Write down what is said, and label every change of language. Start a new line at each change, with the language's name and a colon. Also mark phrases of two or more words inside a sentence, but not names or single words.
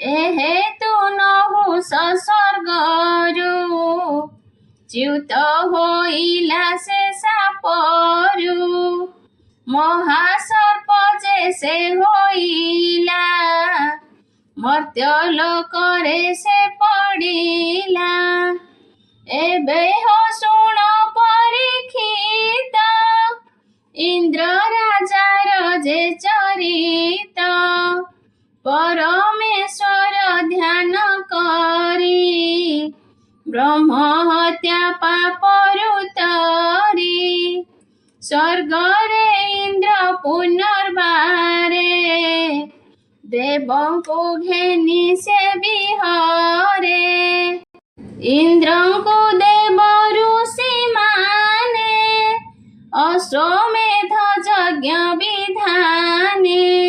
Odia: ଏହେ ତୁ ନହୁ ସ୍ୱର୍ଗରୁ ଚ୍ୟୁତ ହୋଇଲା ସେ ସାପରୁ ମହାସର୍ପ ଯେ ସେ ହୋଇଲା ମର୍ତ୍ୟ ଲୋକରେ ସେ ପଡ଼ିଲା ଏବେ ହୋ ଶୁଣ ପରୀକ୍ଷିତ ଇନ୍ଦ୍ର ରାଜାର ଯେ ଚରିତ ପରମେଶ୍ୱର ଧ୍ୟାନ କରି ବ୍ରହ୍ମ ହତ୍ୟା ପାପରୁ ତରି ସ୍ୱର୍ଗରେ ଇନ୍ଦ୍ର ପୁନର୍ବାରେ ଦେବଙ୍କୁ ଘେନି ସେ ବିହାରେ ଇନ୍ଦ୍ରଙ୍କୁ ଦେବ ଋଷି ମାନେ ଅଶ୍ୱମେଧ ଯଜ୍ଞ ବିଧାନେ